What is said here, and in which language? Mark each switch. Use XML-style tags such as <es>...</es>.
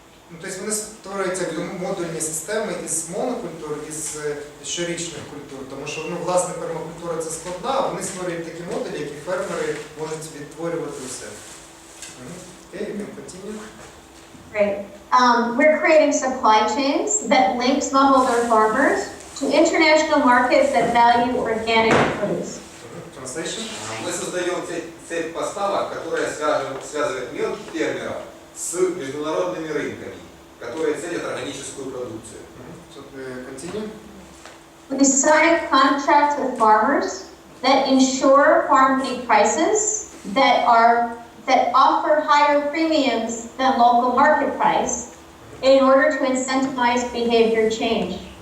<uk>Ну, тобто вони створюються як модульні системи із монокультур, із щорічних культур, тому що власне пермакультура це складна, а вони створюють такі модулі, які фермери можуть відтворювати у себе.</uk> <en>Okay, you can continue. Great. We're creating supply chains that link smallholder farmers to international markets that value organic produce. Translation.</en> <ru>Мы создаем цепь поставок, которая связывает мелких фермеров с международными рынками, которые ценят органическую продукцию.</ru> <en>Continue. We sign contracts with farmers that ensure farm gate prices that offer higher premiums than local market price in order to incentivize behavior change.</en>